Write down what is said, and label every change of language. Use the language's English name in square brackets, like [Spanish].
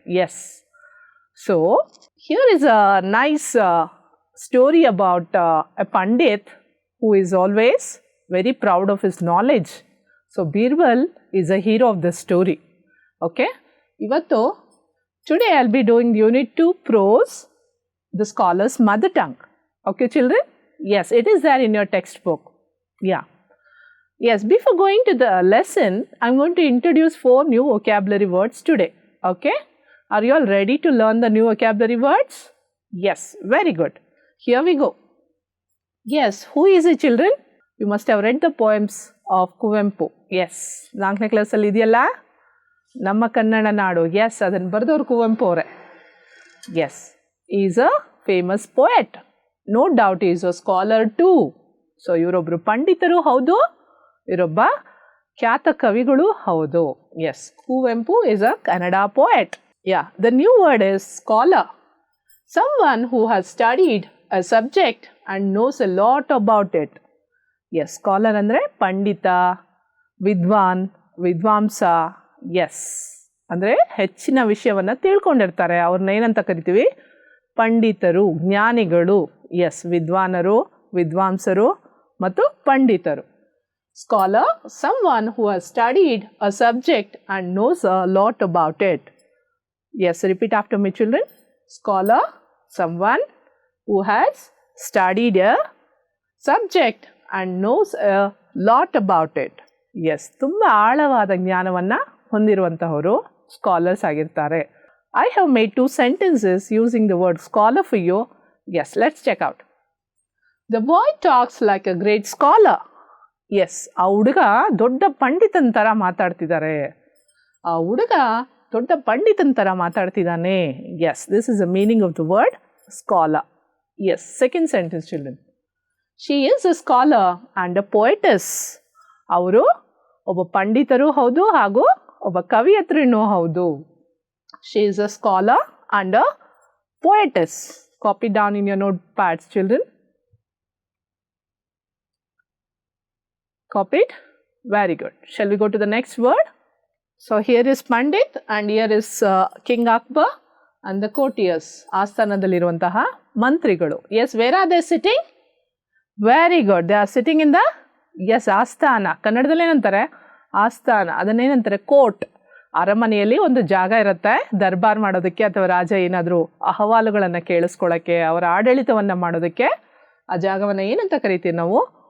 [English] Yes, so here is a nice story about a pandit who is always very proud of his knowledge. So Birbal is a hero of the story. Okay, ಇವತ್ತು today I will be doing unit 2 prose, the scholar's mother tongue. Okay children? Yes, it is there in your textbook. Yeah. Yes, before going to the lesson, I am going to introduce 4 new vocabulary words today. Okay? Are you all ready to learn the new vocabulary words? Yes, very good. Here we go. Yes, who is it children? You must have read the poems of Kuvempu. [Kannada] S, 4ನೇ ಕ್ಲಾಸಲ್ಲಿ ಇದೆಯಲ್ಲ ನಮ್ಮ ಕನ್ನಡ ನಾಡು. S, ಅದನ್ನು ಬರೆದವ್ರು ಕುವೆಂಪು ಅವರೇ. [English] Yes, is a famous poet. No doubt is a scholar too. [Kannada] So ಇವರೊಬ್ಬರು ಪಂಡಿತರು ಹೌದು, ಇವರೊಬ್ಬ ಖ್ಯಾತ ಕವಿಗಳು ಹೌದು. [English] Yes, Kuvempu is a Kannada poet. Yeah, the new word is scholar. Someone who has studied a subject and knows a lot about it. [Kannada] Yes, scholar ಅಂದರೆ ಪಂಡಿತ, ವಿದ್ವಾನ್, ವಿದ್ವಾಂಸ. S, ಅಂದರೆ ಹೆಚ್ಚಿನ ವಿಷಯವನ್ನು ತಿಳ್ಕೊಂಡಿರ್ತಾರೆ. ಅವ್ರನ್ನ ಏನಂತ ಕರಿತೀವಿ? ಪಂಡಿತರು, ಜ್ಞಾನಿಗಳು. ಎಸ್, ವಿದ್ವಾನರು, ವಿದ್ವಾಂಸರು ಮತ್ತು ಪಂಡಿತರು. [English] Scholar, someone who has studied a subject and knows a lot about it. Yes, repeat after me children. Scholar, someone who has studied a subject and knows a lot about it. [Kannada] Yes, ತುಂಬ ಆಳವಾದ ಜ್ಞಾನವನ್ನು ಹೊಂದಿರುವಂತಹವರು scholars ಆಗಿರ್ತಾರೆ. [English] I have made 2 sentences using the word scholar for you. Yes, let's check out. The boy talks like a great scholar. [Kannada] Yes, ಆ ಹುಡುಗ ದೊಡ್ಡ ಪಂಡಿತನ ಥರ ಮಾತಾಡ್ತಿದ್ದಾರೆ. ಆ ಹುಡುಗ ದೊಡ್ಡ ಪಂಡಿತನ ಥರ ಮಾತಾಡ್ತಿದ್ದಾನೆ. [English] Yes, this is the meaning of the word scholar. Yes, second sentence children. She is a scholar and a poetess. [Kannada] ಅವರು ಒಬ್ಬ ಪಂಡಿತರು ಹೌದು ಹಾಗೂ ಒಬ್ಬ ಕವಿಯತ್ರಿನೂ ಹೌದು. [English] She is a scholar and a poetess. Copy down in your notepads children. Copied? Very good. Shall we go to the next word? So here is Pandit and here is King Akbar and the courtiers. [Kannada] ಆಸ್ಥಾನದಲ್ಲಿರುವಂತಹ ಮಂತ್ರಿಗಳು. [English] Yes, where are they sitting? Very good. They are sitting in the, yes, ಆಸ್ಥಾನ. [Kannada] ಕನ್ನಡದಲ್ಲಿ ಏನಂತಾರೆ? ಆಸ್ಥಾನ. ಅದನ್ನೇನಂತಾರೆ? Court. ಅರಮನೆಯಲ್ಲಿ ಒಂದು ಜಾಗ ಇರುತ್ತೆ ದರ್ಬಾರ್ ಮಾಡೋದಕ್ಕೆ ಅಥವಾ ರಾಜ ಏನಾದರೂ ಅಹವಾಲುಗಳನ್ನು ಕೇಳಿಸ್ಕೊಳ್ಳೋಕ್ಕೆ, ಅವರ ಆಡಳಿತವನ್ನು ಮಾಡೋದಕ್ಕೆ ಆ ಜಾಗವನ್ನು ಏನಂತ ಕರಿತೀವಿ ನಾವು?